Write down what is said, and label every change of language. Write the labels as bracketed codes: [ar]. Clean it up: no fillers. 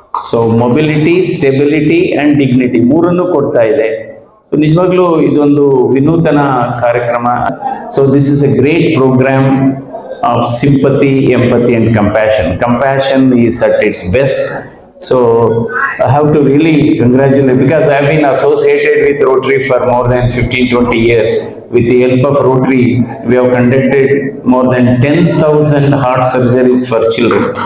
[en] So mobility, stability and dignity [kn] ಮೂರನ್ನು ಕೊಡ್ತಾ ಇದೆ. ಸೊ ನಿಜವಾಗ್ಲೂ ಇದೊಂದು ವಿನೂತನ ಕಾರ್ಯಕ್ರಮ. [en] So this is a great program of sympathy, empathy and compassion. Compassion is at its best. So I have to really congratulate, because I have been associated with Rotary for more than 15-20 years. With the help of Rotary, we have conducted more than 10,000 heart surgeries for children.